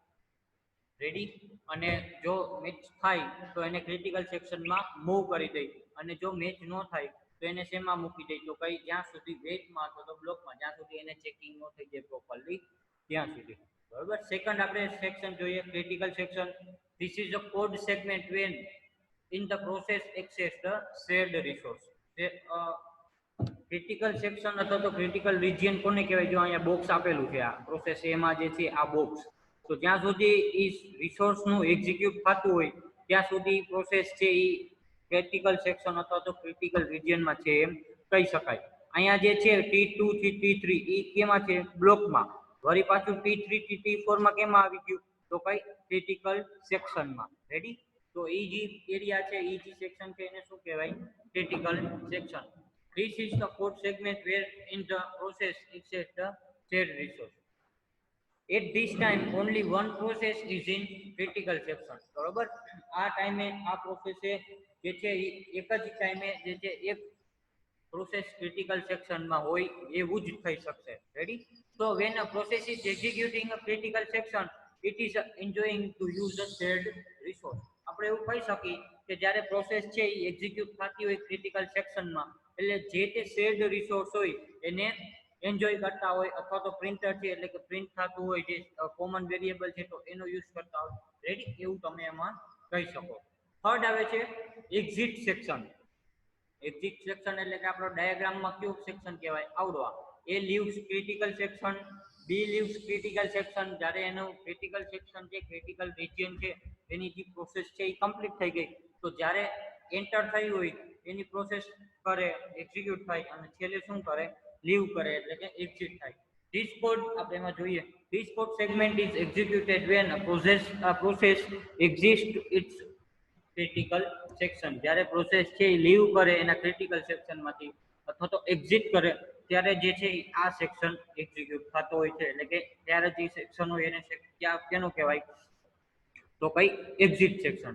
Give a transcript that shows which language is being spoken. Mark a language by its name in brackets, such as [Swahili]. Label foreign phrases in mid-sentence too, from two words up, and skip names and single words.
[Gujarati] રેડી, અને જો મેચ થાય તો એને [English] critical sectionમાં [Gujarati] મૂવ કરી દઈ અને જો મેચ ન થાય તો એને શેમાં મૂકી દઈ તો કઈ જ્યાં સુધી વેઇટમાં અથવા તો બ્લોકમાં જ્યાં સુધી એને ચેકિંગ ન થઈ જાય પ્રોપરલી ત્યાં સુધી બરોબર. સેકન્ડ આપણે સેક્શન જોઈએ [English] critical section. This is a code segment when in the process access the shared resource. critical section [Gujarati] અથવા તો [English] critical region [Gujarati] કોને કહેવાય, જો અહીંયા બોક્સ આપેલું છે આ પ્રોસેસ એમાં જે છે આ બોક્સ, તો જ્યાં સુધી એ રિસોર્સનું એક્ઝિક્યુટ થતું હોય ત્યાં સુધી પ્રોસેસ છે એ [English] critical section [Gujarati] અથવા તો [English] critical regionમાં [Gujarati] છે એમ કહી શકાય. અહીંયા જે છે T2 થી T3 એ કેમાં છે બ્લોકમાં, વળી પાછું T3 થી T4 માં કેમાં આવી ગયું તો કઈ [English] critical sectionમાં. [Gujarati] રેડી, તો એ જે એરિયા છે એ જે સેક્શન છે એને શું કહેવાય [English] critical section. This is the code segment where in the process access the shared resource. At this time only one process is in critical section. [Gujarati] બરોબર, આ ટાઈમે આ પ્રોસેસે જે છે એક જ ટાઈમે જે છે એક પ્રોસેસ [English] critical sectionમાં [Gujarati] હોય એવું જ થઈ શકશે. રેડી, [English] so when a process is executing a critical section it is enjoying to use the shared resource. [Gujarati] આપણે એવું કહી શકીએ કે જ્યારે પ્રોસેસ છે એ એક્ઝિક્યુટ થતી હોય [English] critical sectionમાં [Gujarati] એટલે જે તે [English] shared resource [Gujarati] હોય એને એન્જોય કરતા હોય અથવા તો પ્રિન્ટર છે એટલે કે પ્રિન્ટ થતું હોય જે [English] common variable [Gujarati] છે તો એનો યુઝ કરતા હોય. રેડી, એવું તમે એમાં કહી શકો. થર્ડ આવે છે [English] exit section. exit section [Gujarati] એટલે કે આપણો ડાયાગ્રામમાં કયું સેક્શન કહેવાય આવડવા, [English] A leaves critical section, B leaves critical section. [Gujarati] જ્યારે એનું [English] critical section [Gujarati] જે [English] critical region [Gujarati] છે એની જે પ્રોસેસ છે એ કમ્પ્લીટ થઈ ગઈ તો જ્યારે એન્ટર થઈ હોય એની પ્રોસેસ કરે એક્ઝિક્યુટ થાય અને છેલ્લે શું કરે લીવ કરે એટલે કે એક્ઝિટ થાય. This code આપણે એમાં જોઈએ, [English] this code segment is executed when a process exists its critical section. [Gujarati] જ્યારે પ્રોસેસ છે એ લીવ કરે એના [English] critical sectionમાંથી [Gujarati] અથવા તો એક્ઝિટ કરે ત્યારે જે છે આ સેક્શન એક્ઝિક્યુટ થતો હોય છે એટલે કે ત્યારે જે સેક્શન હોય એને કેનો કહેવાય તો કઈ [English] exit section.